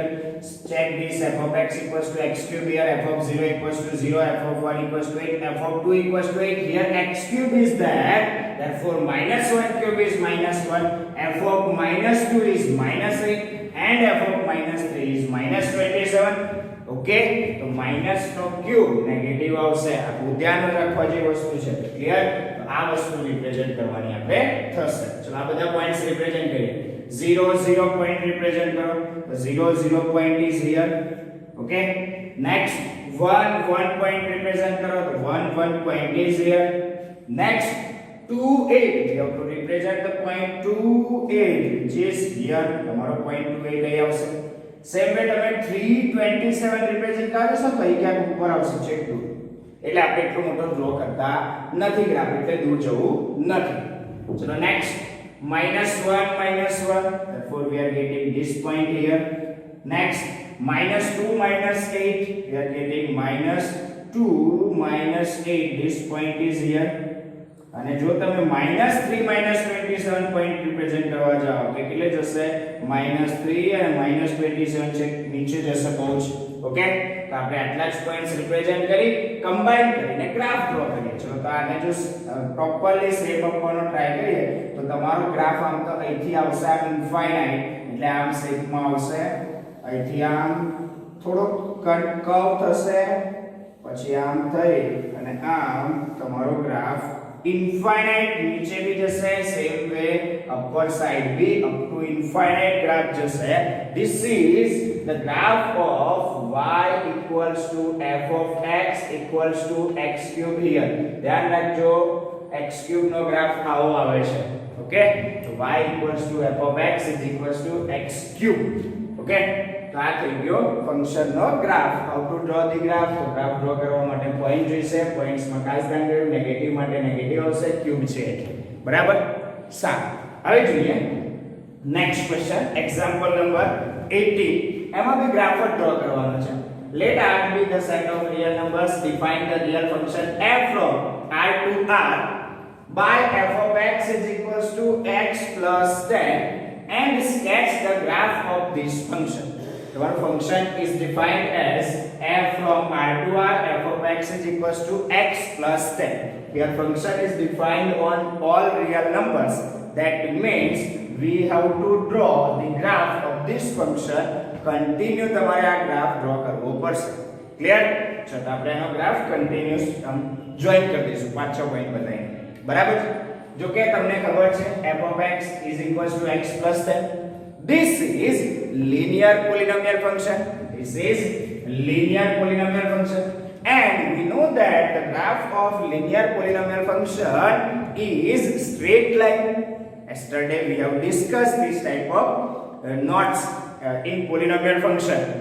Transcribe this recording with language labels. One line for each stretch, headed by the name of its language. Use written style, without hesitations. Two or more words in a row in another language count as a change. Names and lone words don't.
English: Check this. f of x equals to x cube here, f of 0 equals to 0, f of 1 equals to 8, f of 2 equals to 8. Here x cube is there, therefore -1 cube is -1, f of -2 is -8, and f of -3 is -27.
Gujarati: ઓકે, તો માઈનસ નો
English: cube negative
Gujarati: આવશે. આ ધ્યાન રાખવા જેવી વસ્તુ છે. ક્લિયર? તો આ વસ્તુ રિપ્રેઝન્ટ કરવાની આપણે થશે. ચલો આ બધા
English: points represent
Gujarati: કરીએ. 0 0
English: point represent
Gujarati: કરો. તો 0 0
English: point is here. okay, next 1 1 point represent
Gujarati: કરો. તો 1 1
English: point is here.
Gujarati: નેક્સ્ટ 2 8,
English: you have to represent the point 2 8 which is here.
Gujarati: તમારો point 2 8 અહીં આવશે.
English: same way
Gujarati: તમે 327 રિપ્રેઝન્ટ કરશો તો અહીં ક્યાંક ઉપર આવશે.
English: check two.
Gujarati: એટલે આપણે એટલો મોટો ડ્રો કરતા નથી ગ્રાફ, એટલે દૂર જવું નથી. ચલો નેક્સ્ટ -1 -1,
English: therefore we are getting this point here. Next -2 -8, we are getting -2 -8, this point is here.
Gujarati: અને જો તમે -3 -27
English: point represent
Gujarati: કરવા જાઓ તો કેટલે જશે -3 અને -27 છે નીચે જશે બહુ જ ઓકે તો આપણે આટલા જ
English: points represent
Gujarati: કરી કમ્બાઈન કરીને
English: graph draw
Gujarati: કરીએ ચલો તો આને જો
English: properly shape
Gujarati: આપવાનો ટ્રાય કરીએ તો તમારો ગ્રાફ આમ તો અહીંથી આવશે આમ ઇન્ફાઇનાઇટ એટલે આમ શેપમાં આવશે અહીંથી આમ થોડો કર્વ થશે પછી આમ થઈ અને આમ તમારો ગ્રાફ infinite
Hindi: नीचे भी जैसे
English: same way upward side
Gujarati: भी
English: up to infinite graph जैसे this is the graph of y equals to f of x equals to x cube
Gujarati: here ध्यान रखજો
English: x cube
Gujarati: નો ગ્રાફ આવો આવે છે ઓકે તો
English: y equals to f of x is equals to x cube
Gujarati: ઓકે તો આ થઈ ગયો ફંક્શન નો ગ્રાફ
English: how to draw the graph
Gujarati: તો
English: graph draw
Gujarati: કરવા માટે પોઈન્ટ જોઈશે પોઈન્ટ્સ માં ખાસ ધ્યાન દેવું નેગેટિવ માટે નેગેટિવ આવશે ક્યુબ છે બરાબર સારું હવે જોઈએ
English: next question example number 18 એમાં b graph draw
Gujarati: કરવાનો છે
English: let r be the set of real numbers define the real function f from r to r by f of x is equals to x plus 10 and sketch the graph of this function. The one function is defined as f from r to r, f of x is equals to x plus 10. Here function is defined on all real numbers. That means we have to draw the graph of this function.
Gujarati: Continue તમારે આ
English: graph draw
Gujarati: કરવો પડશે. ક્લિયર? ચલો આપણે એનો
English: graph continuous join
Gujarati: કરી દઈશું 5-6 પોઈન્ટ બતાવીને. બરાબર છે?
Hindi: जो कि
Gujarati: તમને ખબર છે
English: f of x is equals to x plus 10 this is linear polynomial function this is linear polynomial function and we know that the graph of linear polynomial function is straight line yesterday we have discussed this type of knots in polynomial function